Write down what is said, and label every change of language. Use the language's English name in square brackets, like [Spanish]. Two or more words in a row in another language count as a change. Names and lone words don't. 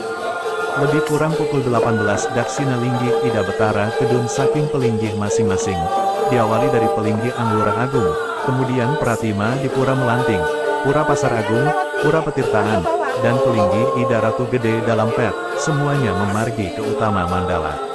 [Indonesian] Lebih kurang pukul 18 Daksina Linggih Ida Betara Kedun saking pelinggih masing-masing. Diawali dari pelinggih Anglurah Agung, kemudian Pratima di Pura Melanting, Pura Pasar Agung, Pura Petirtaan, dan pelinggih Ida Ratu Gede dalam pet, semuanya memargi ke utama Mandala.